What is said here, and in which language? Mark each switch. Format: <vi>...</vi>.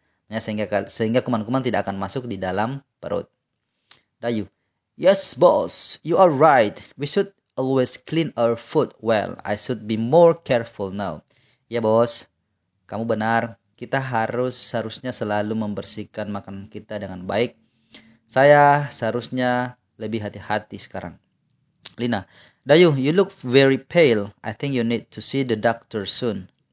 <id>Ya, sehingga kuman-kuman tidak akan masuk di dalam perut.</id> <en>Dayu. Yes, boss, you are right. We should always clean our food well. I should be more careful now.</en> <id>Ya, bos. Kamu benar. Kita harusnya selalu membersihkan makanan kita dengan baik. Saya seharusnya lebih hati-hati sekarang.</id> <en>Lina, Dayu, you look very pale. I think you need to see the doctor soon.</en>